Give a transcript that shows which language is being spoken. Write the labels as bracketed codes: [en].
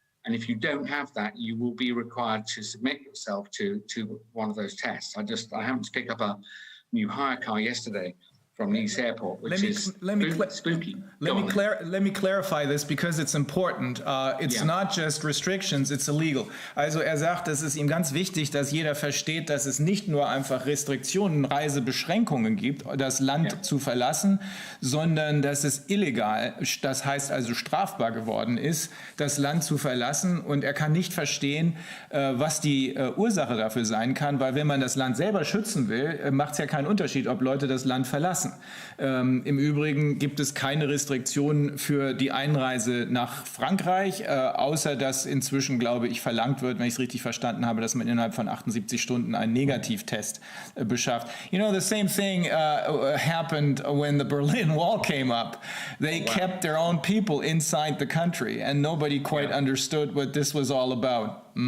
[en] And if you don't have that, you will be required to submit yourself to one of those tests. I happened to pick up a new hire car yesterday from Nice Airport, which is spooky. Let me clarify this because it's important. It's not just restrictions, it's illegal. [de] Also sagt, es ist ihm ganz wichtig, dass jeder versteht, dass es nicht nur einfach Restriktionen, Reisebeschränkungen gibt, das Land zu verlassen, sondern dass es illegal, das heißt also strafbar geworden ist, das Land zu verlassen. Und er kann nicht verstehen, was die Ursache dafür sein kann, weil wenn man das Land selber schützen will, macht es ja keinen Unterschied, ob Leute das Land verlassen. Im Übrigen gibt es keine Restriktionen für die Einreise nach Frankreich, außer dass inzwischen, glaube ich, verlangt wird, wenn ich es richtig verstanden habe, dass man innerhalb von 78 Stunden einen Negativtest beschafft. [en] You know, the same thing happened when the Berlin Wall came up. They kept their own people inside the country, and nobody quite understood what this was all about.